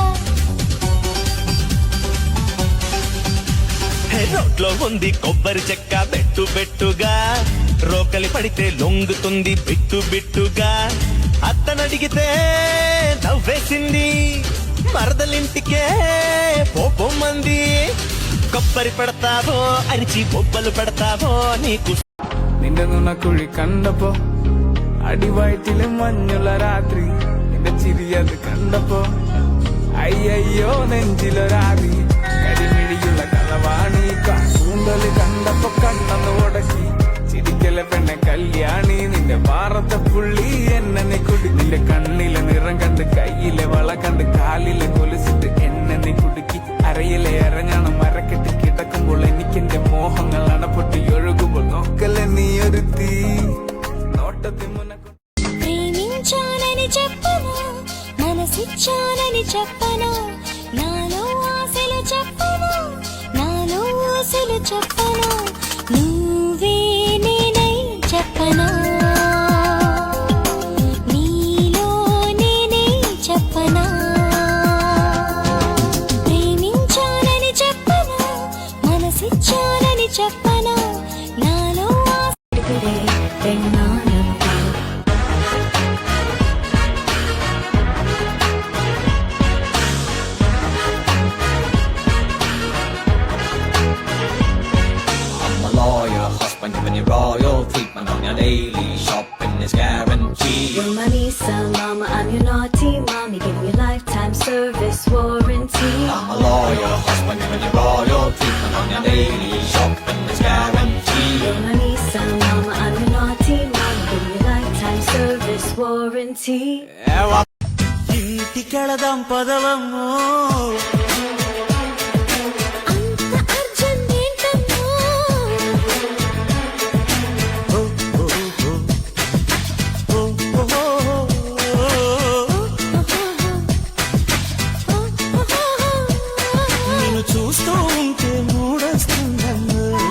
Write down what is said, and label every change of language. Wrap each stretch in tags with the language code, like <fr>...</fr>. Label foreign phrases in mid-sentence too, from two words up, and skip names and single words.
<te>రోడ్లో ఉంది కొబ్బరి చెక్క బెట్టు బెట్టుగా రోకలి పడితే లొంగుతుంది బిట్టు బిట్టుగా అత్తనడిగితే నవ్వేసింది మరదలింటికే పోపోమంది కొబ్బరి పెడతావో అరిచి బొబ్బలు పెడతావో నీకు</te> <ml>നിന്റെ കുഴി കണ്ടപ്പോ അടിവയറ്റില് മഞ്ഞുള്ള രാത്രി നിന്റെ ചിരിയത് കണ്ടപ്പോ അയ്യോ നെഞ്ചിലൊരാതി കരിമിഴിയുള്ള കളവാണി കൂന്തല് കണ്ടപ്പോ കണ്ണന്ന് ഉടക്കി ചിരിക്കല പെണ്ണെ കല്യാണി നിന്റെ പാറത്തെ പുള്ളി എന്നെ നീ കുടി നിന്റെ കണ്ണിലെ നിറം കണ്ട് കയ്യിലെ വള കണ്ട് കാലിലെ കൊലുസിട്ട് എന്നെ നീ കുടുക്കി അരയിലെ ഇറങ്ങണം മരക്കെട്ടി കിടക്കുമ്പോൾ എനിക്കെന്റെ മോഹങ്ങൾ അണപ്പൊട്ടി ഒഴുകുമ്പോൾ നോക്കല്ലേ നീ ഒരു തീ നോട്ടത്തിൽ മുനക്കും</ml> <te>ప్రేమించానని చెప్పను మనసిచ్చానని చెప్పను నాలో ఆశలు చెప్పను నాలో ఆశలు చెప్పను నువ్వే నేనై చెప్పనా నీలో నేనే చెప్పనా ప్రేమించానని చెప్పను మనసిచ్చానని చెప్పను నాలో ఆశలు పెన్నానంటా</te> <en>Lawyer, husband giving you royal treatment on your daily shopping is guaranteed. You're my Lisa, mama, I'm your naughty mommy. Give me lifetime service warranty. I'm a lawyer, husband giving you royal treatment on your daily shopping is guaranteed. You're my Lisa, mama, I'm your naughty mommy. Give me lifetime service warranty.</en> <te>ఇంటికెళదాం పదవమ్మో అంత అర్జెంట్ ఏంటమ్మో నిన్ను చూస్తూ ఉంటే మూడొస్తుందమ్మో</te>